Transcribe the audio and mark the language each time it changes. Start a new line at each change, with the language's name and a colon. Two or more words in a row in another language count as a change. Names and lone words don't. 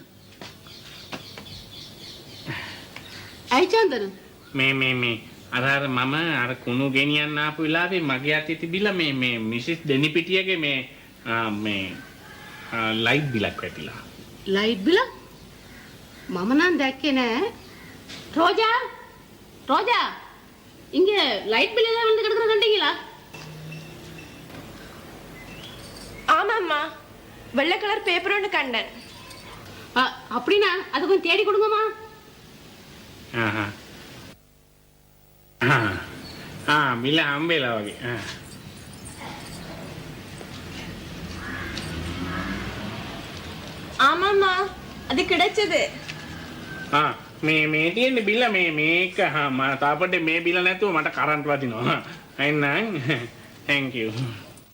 Sinhala: ඇයි චන්දන? මේ අර මම අර කුණු ගෙනියන්න ආපු වෙලාවේ මගේ අතේ තිබිලා මේ මිසිස් දෙනිපිටියගේ මේ
English: light bill
Sinhala: වැටිලා.
English: light bill?
Sinhala: මම නම් දැක්කේ නෑ.
Tamil: ரோஜா இங்க
English: light bill
Tamil: ஏதாவது வந்து கிடக்குற கண்டீங்களா? ஆமாம்மா, வெள்ளை
English: colour paper
Tamil: ஒன்று கண்டேன். அப்படின்னா அது கொஞ்சம் தேடி கொடுங்கம்மா.
Sinhala: මිල හම්බෙලා වගේ.
Tamil: ஆமாம்மா, அது கிடைச்சது.
Sinhala: මේ තියෙන බිල මේක තාපට මේ බිල නැතුව මට කරන්ට් වදිනවා. එහෙනම්
English: thank you.